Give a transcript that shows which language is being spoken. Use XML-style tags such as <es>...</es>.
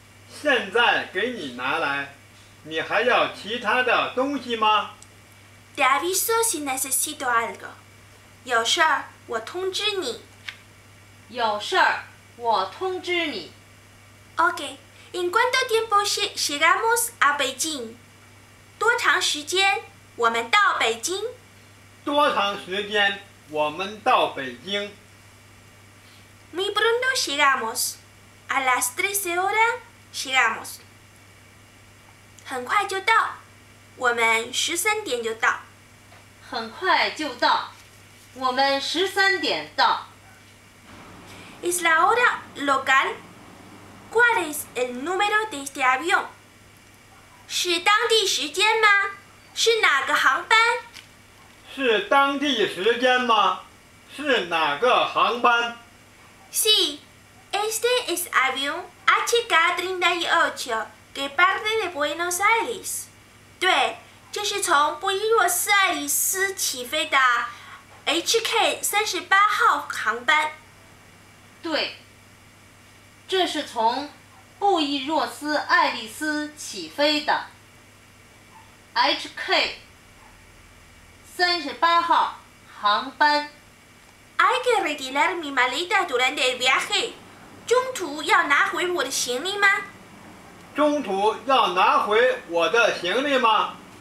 <zh>现在给你拿来，你还要其他的东西吗</zh> <es>Te aviso si necesito algo.</es> <zh>有事儿我通知你。有事儿我通知你。 Okay.</zh> <es>¿En cuánto tiempo llegamos a Beijing?</es> <zh>多长时间我们到北京？多长时间我们到北京？</zh> <es>Muy pronto llegamos. A las 13 horas llegamos.</es> <zh>很快就到，我们13点就到。很快就到，我们13点到。</zh> <es>¿Es la hora local? ¿Cuál es el número de este avión?</es> <zh>是当地时间吗？是哪个航班？是当地时间吗？是哪个航班？</zh> <es>Sí, este es avión HK38 que parte de Buenos Aires.</es> <zh>对，这是从布宜诺斯艾利斯起飞的 HK38号航班。对，这是从布宜诺斯艾利斯起飞的 HK38号航班。</zh> <es>Hay que retirar mi maleta durante el viaje.</es> <zh>中途要拿回我的行李吗？中途要拿回我的行李吗？</zh>